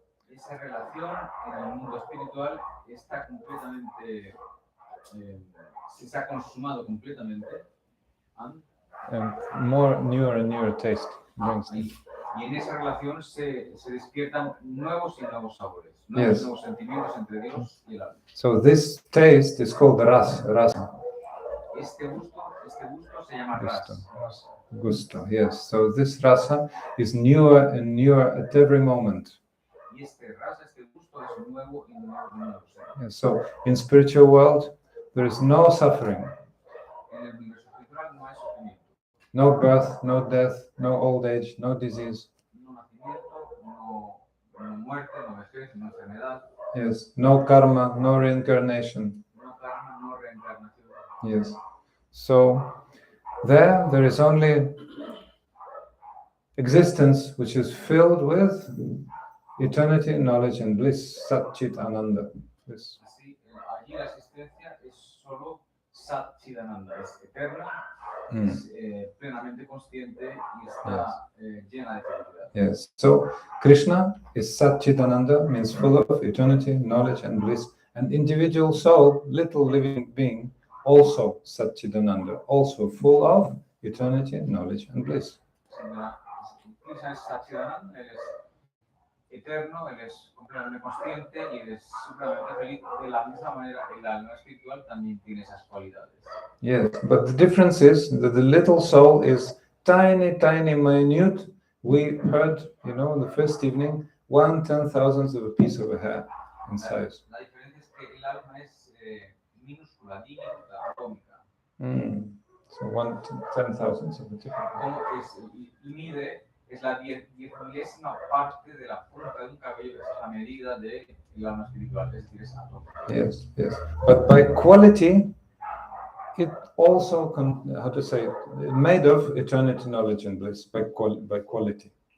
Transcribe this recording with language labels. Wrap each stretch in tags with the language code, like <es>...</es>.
<es>Esa relación en el mundo espiritual está completamente, se ha consumado completamente.</es> <en>And more newer and newer taste brings.</en> <es>Y en esa relación se despiertan nuevos y nuevos sabores, nuevos sentimientos entre Dios y el alma.</es> <en>So this taste is called rasa.</en> <es>Este gusto se llama rasa. Gusto, yes.</es> <en>So this rasa is newer and newer at every moment.</en> <es>Y este gusto es nuevo y nuevo.</es> <en>Yeah, so in spiritual world, there is no suffering.</en> <es>En el universo espiritual no hay sufrimiento.</es> <en>No birth, no death, no old age, no disease.</en> <es>No nacimiento, no muerte, no vejez, no enfermedad.</es> <en>Yes, no karma, no reincarnation.</en> <es>No karma, no reencarnación.</es> <en>Yes. So there is only existence which is filled with eternity, knowledge, and bliss, Sat Chit Ananda. Yes.</en> <es>Así, allí la existencia es solo Sat Chit Ananda, es eterna, es plenamente consciente y está llena de felicidad.</es> <en>Yes. So Krishna is Sat Chit Ananda, means full of eternity, knowledge, and bliss. An individual soul, little living being, also Sat Chit Ananda, also full of eternity, knowledge, and bliss.</en> <es>Krishna es Sat Chit Ananda, él es eterno, él es completamente consciente y él es supremamente feliz. De la misma manera, el alma espiritual también tiene esas cualidades.</es> <en>Yes, but the difference is that the little soul is tiny, minute. We heard, the first evening, 1/10,000th of a piece of a hair in size.</en> <es>La diferencia es que el alma es minúscula, diminuta, atómica.</es> <en>So 1/10,000th of a tip.</en> <es>Como mide es la 10,000ª parte de la punta de un cabello, que es la medida del alma espiritual, es decir, es atómica.</es> <en>Yes. But by quality, it also, made of eternity, knowledge, and bliss by quality.</en>